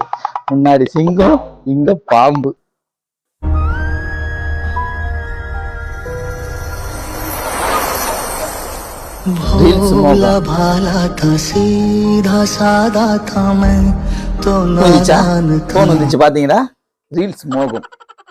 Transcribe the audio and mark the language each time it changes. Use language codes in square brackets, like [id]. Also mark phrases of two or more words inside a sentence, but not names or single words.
[ta] முன்னாடி சிங்கம், இங்க பாம்பு. [hi] भोला भाला था सीधा सादा था मैं तो नादान था. [ta] பாத்தீங்களா? ரீல்ஸ் மோகம்.